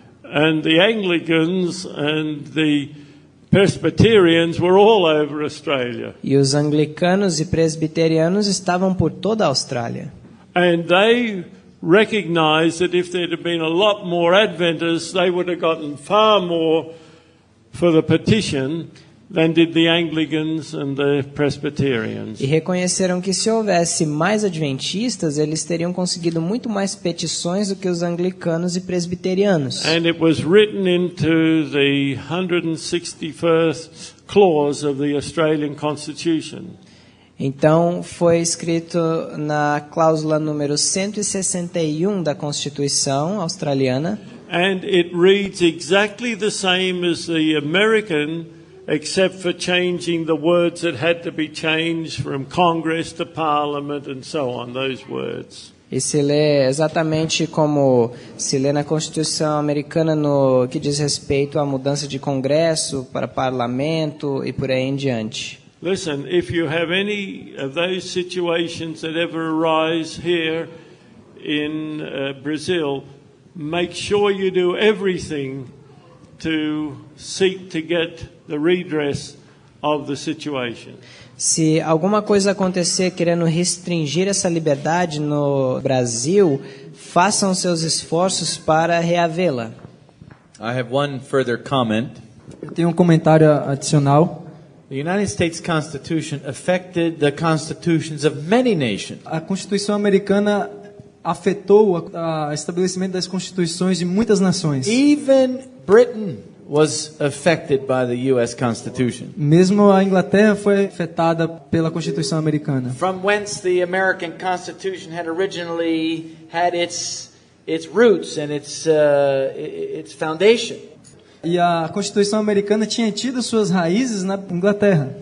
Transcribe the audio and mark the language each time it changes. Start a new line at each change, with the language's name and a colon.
English: And the Anglicans and the Presbyterians were all over Australia.
Portuguese: E os anglicanos e presbiterianos estavam por toda a Austrália.
English: And they recognized that if there'd have been a lot more Adventists, they would have gotten far more for the petition than did the Anglicans and the Presbyterians.
Portuguese: E reconheceram que se houvesse mais adventistas, eles teriam conseguido muito mais petições do que os anglicanos e presbiterianos.
English: And it was written into the 161st clause of the Australian Constitution.
Portuguese: Então, foi escrito na cláusula número 161 da Constituição australiana.
English: And it reads exactly the same as the American, except for changing the words that had to be changed from Congress to Parliament and so on, those words.
Portuguese: E se lê exatamente como se lê na Constituição americana no que diz respeito à mudança de Congresso para Parlamento e por aí em diante.
English: Listen, if you have any of those situations that ever arise here in Brazil, make sure you do everything to seek to get the redress of the situation.
Portuguese: Se alguma coisa acontecer querendo restringir essa liberdade no Brasil, façam seus esforços para reavê-la.
English: I have one further comment.
Portuguese: Eu tenho um comentário adicional.
English: The United States Constitution affected the constitutions of many nations.
Portuguese: A Constituição americana afetou o estabelecimento das constituições de muitas nações.
English: Even Britain was affected by the U.S. Constitution.
Portuguese: Mesmo a Inglaterra foi afetada pela Constituição americana.
English: From whence the American Constitution had originally had its roots and its foundation.
Portuguese: E a Constituição americana tinha tido suas raízes na Inglaterra.